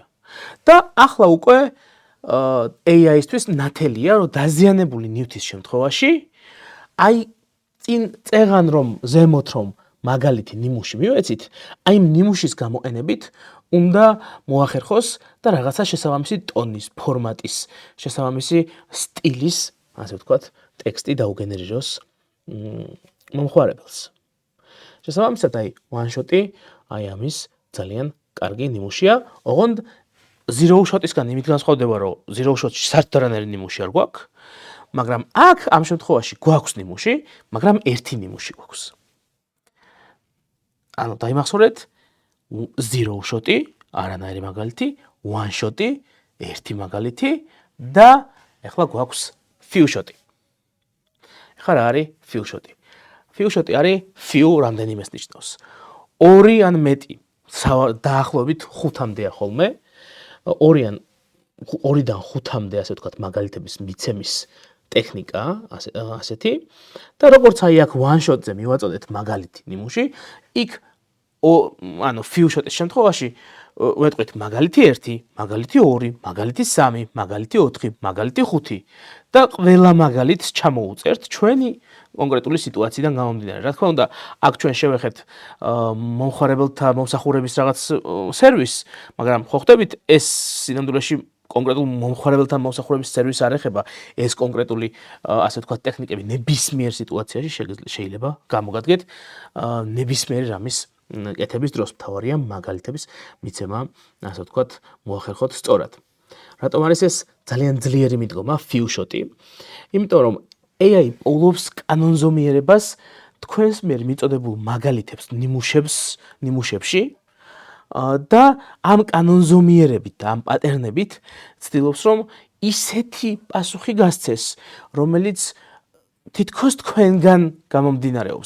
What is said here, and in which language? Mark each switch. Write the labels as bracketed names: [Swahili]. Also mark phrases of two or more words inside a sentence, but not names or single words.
[Georgian] და ახლა უკვე AI-ისთვის ნათელია, რომ დაზიანებული ნივთის შემთხვევაში აი წინ წეღან რომ ზემოთ რომ მაგალითი ნიმუში მივეცით, აი ნიმუშის გამოყენებით უნდა მოახერხოს და რაღაცა შესაბამისი ტონის, ფორმატის, შესაბამისი სტილის, ასე ვთქვათ, ტექსტი დაუგენერიროს მომხმარებელს. შესაბამისად აი [English] one-shot- [Georgian] ი აი ამის ძალიან კარგი ნიმუშია, ოღონდ [English] zero shot- [Georgian] ისგან იმით განსხვავდება, რომ [English] zero shot- [Georgian] ში საერთოდანარი ნიმუში არ გვაქვს. მაგრამ აქ ამ შემთხვევაში გვაქვს ნიმუში, მაგრამ ერთი ნიმუში გვაქვს. ანუ დაიმახსოვრეთ [English] zero shot- [Georgian] ი, არანაირი მაგალითი, [English] one shot- [Georgian] ი, ერთი მაგალითი და ეხლა გვაქვს [English] few shot- [Georgian] ი. ეხლა რა არის [English] few shot- [Georgian] ი? [English] few shot- [Georgian] ი არის few რამდენიმეს ნიშნავს. 2 ან მეტი, დაახლოებით 5-მდეა ხოლმე. 2-დან 5-მდე ასე ვთქვათ მაგალითების მიცემის ტექნიკა ასეთი და როგორც აი აქ [English] one shot- [Georgian] ზე მივაწოდეთ მაგალითი ნიმუში, იქ ანუ [English] few shot- [Georgian] ის შემთხვევაში ვეტყვით მაგალითი 1, მაგალითი 2, მაგალითი 3, მაგალითი 4, მაგალითი 5 და ყველა მაგალითს ჩამოუწერთ ჩვენი კონკრეტული სიტუაციიდან გამომდინარე. რა თქმა უნდა, აქ ჩვენ შევეხეთ მომხმარებელთა მომსახურების რაღაც სერვისს, მაგრამ ხო ხდებით ეს სინამდვილეში კონკრეტულ მომხმარებელთან მომსახურების სერვისს არ ეხება, ეს კონკრეტული ასე ვთქვათ ტექნიკები ნებისმიერ სიტუაციაში შეიძლება გამოგადგეთ ნებისმიერი რამის კეთების დროს. მთავარია მაგალითების მიცემა, ასე ვთქვათ, მოახერხოთ სწორად. რატომ არის ეს ძალიან ძლიერი მიდგომა [English] few shot- [Georgian] ი? იმიტომ რომ AI პოულობს კანონზომიერებას თქვენს მიერ მიწოდებულ მაგალითებს ნიმუშებში და ამ კანონზომიერებით და ამ პატერნებით ცდილობს რომ ისეთი პასუხი გასცეს, რომელიც თითქოს თქვენგან გამომდინარეობს.